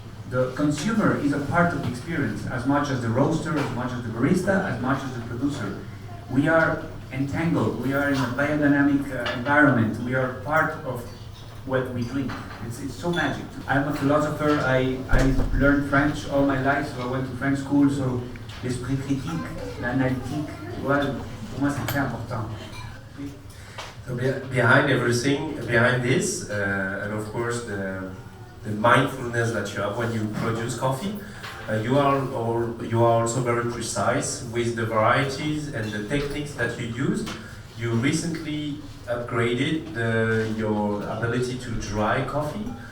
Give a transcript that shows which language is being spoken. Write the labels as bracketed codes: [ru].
[en] The consumer is a part of the experience as much as the roaster, as much as the barista, as much as the producer. We are entangled, we are in a biodynamic environment, we are part of what we drink. It's so magic. I'm a philosopher. I learned French all my life, so I went to French school. So [fr] l'esprit critique, l'analytique, voilà, pour moi c'est très important. [en] So behind everything, behind this, and of course the mindfulness that you have when you produce coffee, you are also very precise with the varieties and the techniques that you use. You recently upgraded your ability to dry coffee.